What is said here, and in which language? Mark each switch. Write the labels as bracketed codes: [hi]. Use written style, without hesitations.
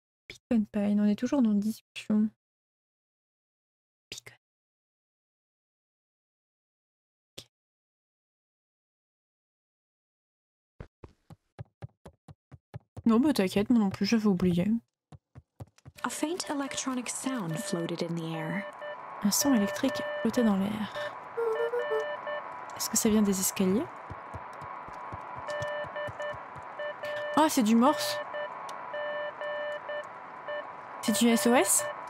[fr] Beacon Pine, on est toujours dans discussion. Beacon. Okay. Non, bah t'inquiète, moi non plus, j'avais oublié. [en] A faint electronic sound floated in the air. [fr] Un son électrique flottait dans l'air. Est-ce que ça vient des escaliers? Ah, c'est du morse. C'est du SOS?